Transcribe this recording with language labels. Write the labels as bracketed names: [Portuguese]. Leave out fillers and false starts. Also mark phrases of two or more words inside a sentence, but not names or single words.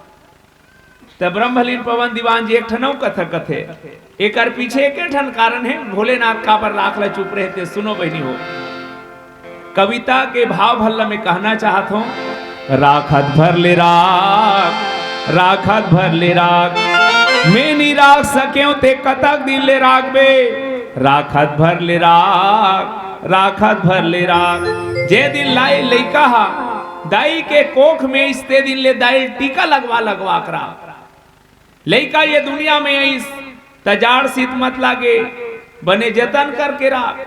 [Chhattisgarhi] तब ब्रह्मलीन पवन दीवान जी एक ठनौ कथा कथे, एकर पीछे एक ठन कारण है भोलेनाथ काबर राख ला चुप रहते। सुनो बहनी हो, कविता के भाव भल्ला में कहना चाहत हूं, राखत भर ले राख, राखत भर ले राख, मैं नी राख सक्यों ते कतक दिन ले राख बे, राखत भर ले राख, राखत भर ले राख। जे दिन लाई लइका हा दाई के कोख में इसते दिन ले दाई टीका लगवा लगवा करा। लइका ये दुनिया में इस तजाड़ सीत मत लागे, बने जतन करके राख।